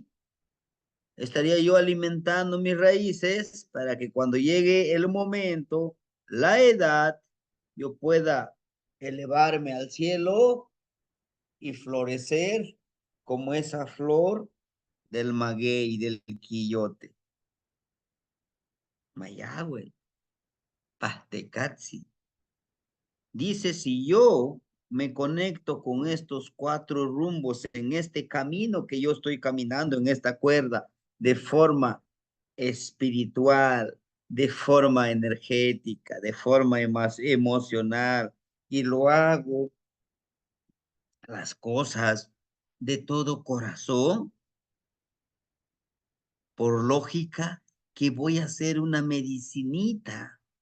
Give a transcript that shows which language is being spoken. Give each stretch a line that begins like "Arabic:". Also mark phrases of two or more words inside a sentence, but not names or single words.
Spanish: Estaría yo alimentando mis raíces para que cuando llegue el momento, la edad, yo pueda elevarme al cielo y florecer como esa flor del maguey y del quillote.
Nahuatl languages: Mayagüe, Pastecatzi.
Spanish: Dice, si yo me conecto con estos 4 rumbos en este camino que yo estoy caminando, en esta cuerda, de forma espiritual, de forma energética, de forma emocional, y lo hago las cosas de todo corazón, por lógica, que voy a hacer una medicinita.